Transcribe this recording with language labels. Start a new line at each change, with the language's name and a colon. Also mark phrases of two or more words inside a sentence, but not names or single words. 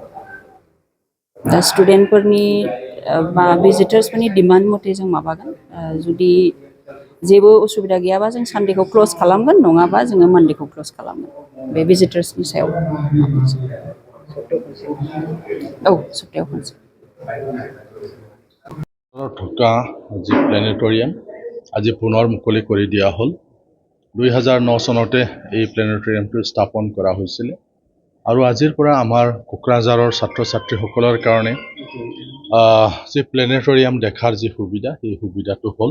Bodo: दा स्टुडेन्टफोरनि भिजिटार्सफोरनि डिमान्ड मथे जों माबागोन। जुदि जेबो उसुबिदा गैयाबा जों सानडेखौ क्ल'ज खालामगोन, नङाबा जोङो मानडेखौ क्ल'ज खालामगोन। बे भिजिटार्सनि सायाव। औ, सप्तायाव खनसे।
Assamese: থকা যি প্লেনেটৰিয়াম আজি পুনৰ মুকলি কৰি দিয়া হ'ল। 2009 চনতে এই প্লেনেটৰিয়ামটো স্থাপন কৰা হৈছিলে আৰু আজিৰ পৰা আমাৰ কোকৰাঝাৰৰ ছাত্ৰ ছাত্ৰীসকলৰ কাৰণে যি প্লেনেটৰিয়াম দেখাৰ যি সুবিধা, সেই সুবিধাটো হ'ল।